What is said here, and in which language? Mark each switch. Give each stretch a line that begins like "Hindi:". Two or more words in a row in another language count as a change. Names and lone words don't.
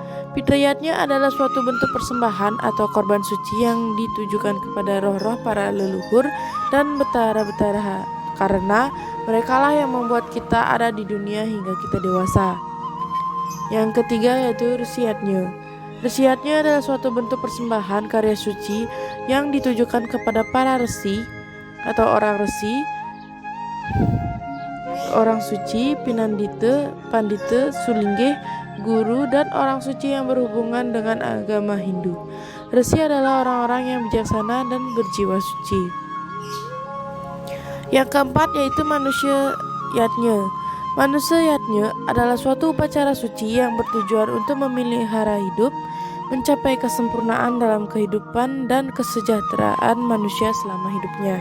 Indonesian: Pitrayatnya adalah suatu bentuk persembahan atau korban suci yang ditujukan kepada roh-roh para leluhur dan betara-betara karena merekalah yang membuat kita ada di dunia hingga kita dewasa. Yang ketiga yaitu resiatnya. Resiatnya adalah suatu bentuk persembahan karya suci yang ditujukan kepada para resi atau orang resi, orang suci, pinandita, pandita, sulinggih, guru, dan orang suci yang berhubungan dengan agama Hindu. Resi adalah orang-orang yang bijaksana dan berjiwa suci. Yang keempat yaitu manusia yatnya. Manusia yatnya adalah suatu upacara suci yang bertujuan untuk memelihara hidup, mencapai kesempurnaan dalam kehidupan dan kesejahteraan manusia selama hidupnya.